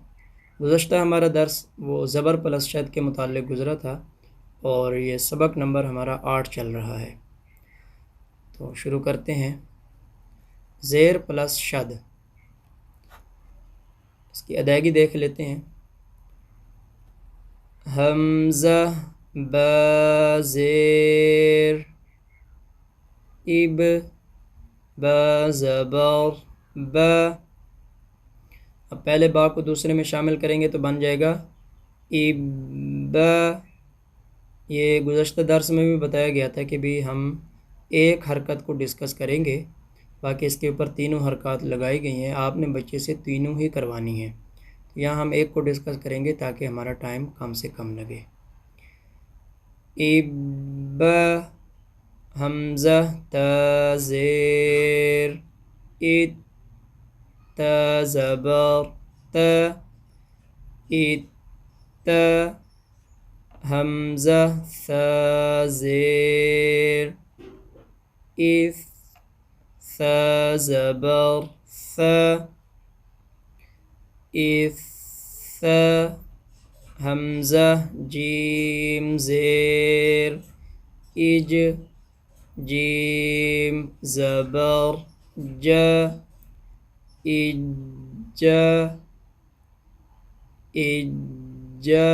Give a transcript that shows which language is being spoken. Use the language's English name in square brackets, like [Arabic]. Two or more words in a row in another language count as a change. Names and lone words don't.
[Urdu] گزشتہ ہمارا درس وہ زبر پلس شد کے متعلق گزرا تھا اور یہ سبق نمبر ہمارا 8 چل رہا ہے۔ تو شروع کرتے ہیں۔ زیر پلس شد، اس کی ادائیگی دیکھ لیتے ہیں۔ حمزہ با زیر، اب با زبر با۔ اب پہلے با کو دوسرے میں شامل کریں گے تو بن جائے گا اب۔ یہ گزشتہ درس میں بھی بتایا گیا تھا کہ بھی ہم ایک حرکت کو ڈسکس کریں گے، باقی اس کے اوپر تینوں حرکات لگائی گئی ہیں، آپ نے بچے سے تینوں ہی کروانی ہیں۔ تو یہاں ہم ایک کو ڈسکس کریں گے تاکہ ہمارا ٹائم کم سے کم لگے۔ اب حمزہ تا زیر، ات تا زبر تا، ات تا۔ حمزہ ثا زیر، اث ثا زبر ثا، اث ثا۔ حمزہ جیم زیر، اج جیم زبر جا، اجا اجا۔